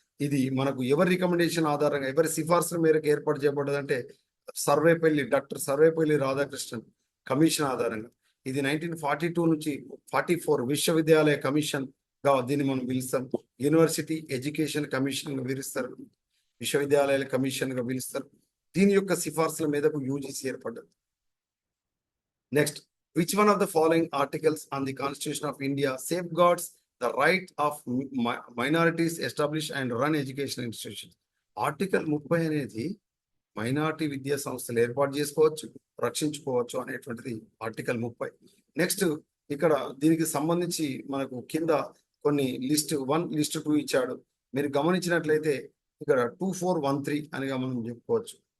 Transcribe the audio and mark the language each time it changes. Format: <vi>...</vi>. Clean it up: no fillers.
<te>ఇది మనకు ఎవరి రికమెండేషన్ ఆధారంగా, ఎవరి సిఫార్సుల మేరకు ఏర్పాటు చేయబడ్డదంటే సర్వేపల్లి, డాక్టర్ సర్వేపల్లి రాధాకృష్ణన్ కమిషన్ ఆధారంగా. ఇది 1942 నుంచి 44 విశ్వవిద్యాలయ కమిషన్ గా దీన్ని మనం పిలుస్తాం. యూనివర్సిటీ ఎడ్యుకేషన్ కమిషన్ గా పిలుస్తారు, విశ్వవిద్యాలయాల కమిషన్ గా పిలుస్తారు. దీని యొక్క సిఫార్సుల మీదకు యూజీసీ ఏర్పడ్డది. Next</te> <en>Which one of the following articles on the Constitution of India safeguards the right of minorities establish and run educational institutions?</en> <te>Article 30 అనేది మైనారిటీ విద్యా సంస్థలు ఏర్పాటు చేసుకోవచ్చు, రక్షించుకోవచ్చు అనేటువంటిది ఆర్టికల్ 30. నెక్స్ట్ ఇక్కడ దీనికి సంబంధించి మనకు కింద కొన్ని లిస్ట్ 1 లిస్ట్ 2 ఇచ్చాడు. మీరు గమనించినట్లయితే ఇక్కడ 2413 అనిగా మనం చెప్పుకోవచ్చు.</te>